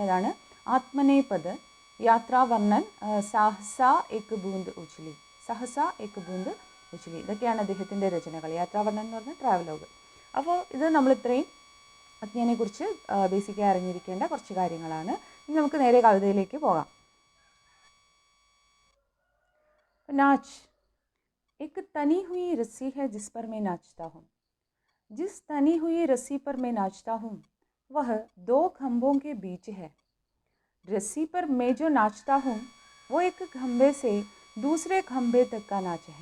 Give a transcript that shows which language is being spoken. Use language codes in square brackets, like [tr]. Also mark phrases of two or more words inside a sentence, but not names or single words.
[ml] അതാണ് ആത്മനേ പദ്, യാത്രാ വർണ്ണൻ, സാഹസ ഏക് ബൂന്ദ് ഉച്ഛലി, സഹസ ഏക് ബൂന്ദ് ഉച്ഛലി, ഇതൊക്കെയാണ് അദ്ദേഹത്തിൻ്റെ രചനകൾ. യാത്രാവർണ്ണൻ എന്ന് പറഞ്ഞാൽ ട്രാവലോഗ്. അപ്പോൾ ഇത് നമ്മൾ ഇത്രയും അഗ്നിയെക്കുറിച്ച് ബേസിക്കായി അറിഞ്ഞിരിക്കേണ്ട കുറച്ച് കാര്യങ്ങളാണ്. ഇനി നമുക്ക് നേരെ കവിതയിലേക്ക് പോകാം. [hi] नाच एक तनी हुई रस्सी है जिस पर मैं नाचता हूँ. जिस तनी हुई रस्सी पर मैं नाचता हूँ वह दो खंभों के बीच है. रस्सी पर मैं जो नाचता हूँ वो एक खंभे से दूसरे खंभे तक का नाच है.